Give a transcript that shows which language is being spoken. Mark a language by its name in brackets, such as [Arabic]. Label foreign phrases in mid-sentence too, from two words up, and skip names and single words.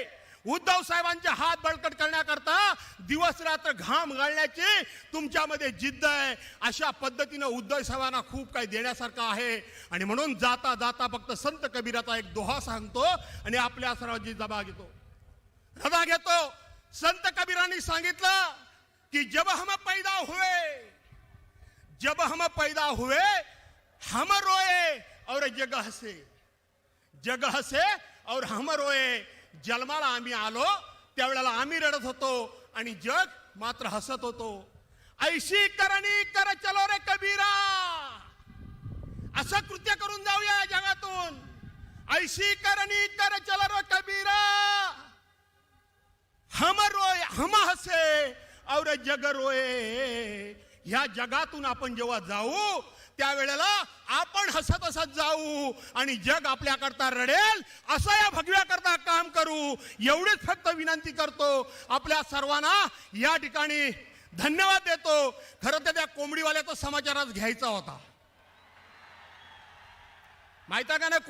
[Marathi] उद्धव साहेबांचे हात बळकट करण्याकरता दिवस रात्र घाम गाळण्याची तुमच्यामध्ये जिद्द आहे. अशा पद्धतीनं उद्धव साहेबांना खूप काही देण्यासारखं आहे. आणि म्हणून जाता जाता फक्त संत कबीराचा एक दोहा सांगतो आणि आपल्या सर्वांची जबा घेतो, रजा घेतो. संत कबीरांनी सांगितलं की [Hindi] जब हम पैदा हुए हम रोए और जग हसे, जग हसे और हम रोए. [Marathi] जन्माला आम्ही आलो त्यावेळेला आम्ही रडत होतो आणि जग मात्र हसत होतो. [Hindi] ऐशी करणी कर चलो रे कबीरा, [Marathi] असं कृत्य करून जाऊया या जगातून. [Hindi] ऐशी करणी कर चलो रे कबीरा, हम रोए हम हसे और जग रोए. [Marathi] ह्या जगातून आपण जेव्हा जाऊ त्यावेळेला आपण हसत हसत जाऊ आणि जग आपल्याकरता रडेल, असं या भगव्याकरता काम करू. एवढीच फक्त विनंती करतो. आपल्या सर्वांना या ठिकाणी धन्यवाद देतो. खरं तर त्या कोंबडीवाल्याचा समाचार आज घ्यायचा होता, माहिती आहे का नाही.